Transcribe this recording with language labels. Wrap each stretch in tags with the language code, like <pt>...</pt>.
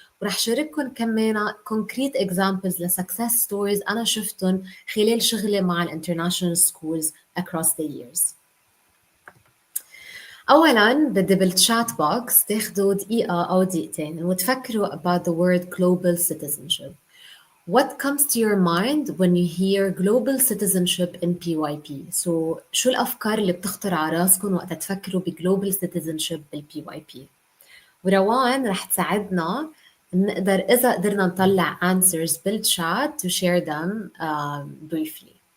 <ar>ورح شارككم كمان</ar> <en>concrete examples</en> <ar>ل</ar> <en>success stories</en> <ar>أنا شفتهم خلال شغلي مع ال</ar> <en>international schools across the years.</en> <ar>أولاً بدي بالchat box تاخدوا دقيقة أو دقيقتين وتفكروا</ar> <en>about the word global citizenship. What comes to your mind when you hear global citizenship in PYP?</en> <ar>So شو الأفكار اللي بتخطر على راسكم وقت تفكروا بglobal citizenship بالPYP؟ وروان رح تساعدنا نقدر إذا قدرنا نطلع answers بالchat</ar> <en>to share them briefly.</en>